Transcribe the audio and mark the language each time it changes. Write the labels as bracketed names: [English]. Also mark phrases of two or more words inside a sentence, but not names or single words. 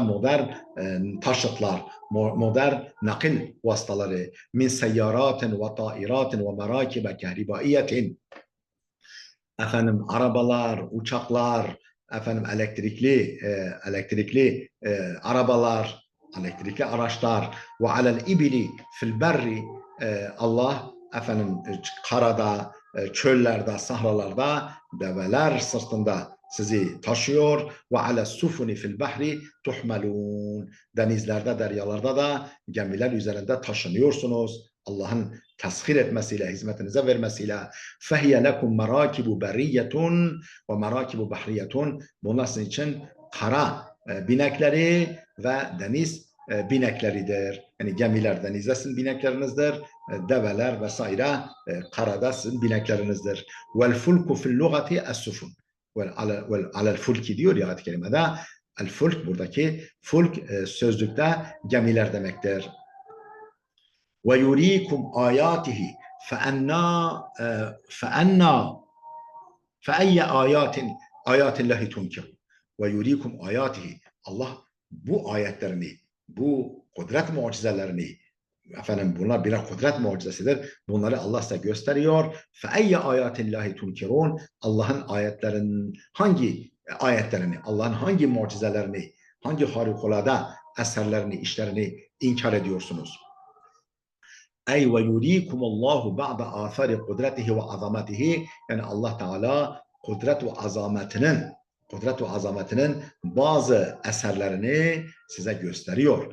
[Turkish] modern taşıtlar, modern nakil vasıtaları, [Arabic] مِنْ سَيَّارَاتٍ وَطَائِرَاتٍ وَمَرَاكِبَ كَهْرَبَائِيَّةٍ, [Turkish] efendim arabalar, uçaklar, efendim elektrikli arabalar, elektrikli araçlar [Arabic] وَعَلَى الْإِبِلِ فِي الْبَرِّ, [Turkish] Allah efendim karada, çöllerde, sahralarda develer sırtında sizi taşıyor. [Arabic] وَعَلَى السُّفُنِ فِي الْبَحْرِ تُحْمَلُونَ, [Turkish] denizlerde, deryalarda da gemiler üzerinde taşınıyorsunuz. Allah'ın teshir etmesiyle, hizmetinize vermesiyle. [Arabic] فَهِيَ لَكُمْ مَرَاكِبُ بَرِيَّةٌ وَمَرَاكِبُ بَحْرِيَّةٌ [Turkish] Bunlar sizin için kara binekleri ve deniz binekleridir. Yani gemiler denizde sizin bineklerinizdir, develer vesaire karada sizin bineklerinizdir. [Arabic] وَالْفُلْكُ فِي اللُّغَةِ السُّفُنُ وَعَلَى الْفُلْكِ [Turkish] diyor ya ayet-i kerimede. El-fulk, buradaki fulk sözlükte gemiler demektir. [Arabic] وَيُرِيكُمْ آيَاتِهِ فَأَيَّ آيَاتِ اللّٰهِ تُنْكِرُ وَيُرِيكُمْ آيَاتِهِ [Turkish] Allah bu ayetlerini, bu kudret mucizelerini, efendim bunlar birer kudret mucizesidir. Bunları Allah size gösteriyor. [Arabic] فَأَيَّ آيَاتِ اللّٰهِ تُنْكِرُونَ [Turkish] Allah'ın ayetlerinin hangi ayetlerini, Allah'ın hangi mucizelerini, hangi harikulade eserlerini, işlerini inkar ediyorsunuz? [Arabic] أَيْ وَيُرِيكُمُ اللَّهُ بَعْضَ آثَارِ قُدْرَتِهِ وَعَظَمَتِهِ, [Turkish] yani Allah Teala kudret ve azametinin bazı eserlerini size gösteriyor.